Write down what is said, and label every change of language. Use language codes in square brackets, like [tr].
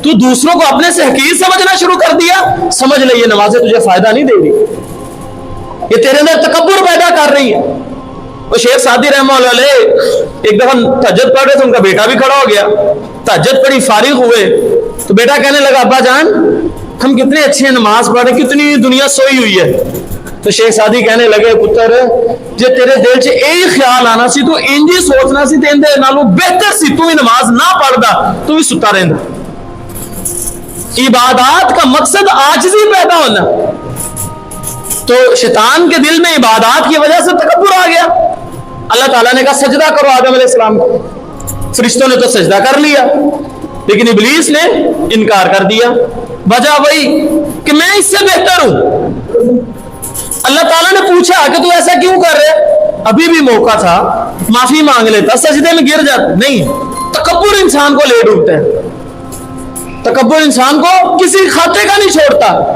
[ur] تو دوسروں کو اپنے سے حقیر سمجھنا شروع کر دیا. سمجھ لے یہ نمازیں تجھے فائدہ نہیں دے رہی، یہ تیرے اندر تکبر پیدا کر رہی ہے. وہ شیخ سعدی رحمہ اللہ علیہ ایک دفعہ تہجد پڑھ رہے تھے، ان کا بیٹا بھی کھڑا ہو گیا. تہجد پڑھی، فارغ ہوئے تو بیٹا کہنے لگا ابا جان ہم کتنے اچھے ہیں، نماز پڑھ رہے، کتنی دنیا سوئی ہوئی ہے. تو شیخ سعدی کہنے لگے [pa] پتر جے تیرے دل چ یہی خیال آنا سی، تو انج ہی سوچنا سی، تے اندے نالوں بہتر سی تو ہی نماز نہ پڑھدا، تو بھی ستا رہندا. [ur] عبادات کا مقصد عاجزی پیدا ہونا. تو شیطان کے دل میں عبادات کی وجہ سے تکبر آ گیا. اللہ تعالیٰ نے کہا سجدہ کرو آدم علیہ السلام کو. فرشتوں نے تو سجدہ کر لیا، لیکن ابلیس نے انکار کر دیا. وجہ وہی کہ میں اس سے بہتر ہوں. اللہ تعالیٰ نے پوچھا کہ تو ایسا کیوں کر رہے؟ ابھی بھی موقع تھا، معافی مانگ لیتا، سجدے میں گر جاتا. نہیں، تکبر انسان کو لے ڈوبتا ہے. تکبر انسان کو کسی خاطے کا نہیں چھوڑتا.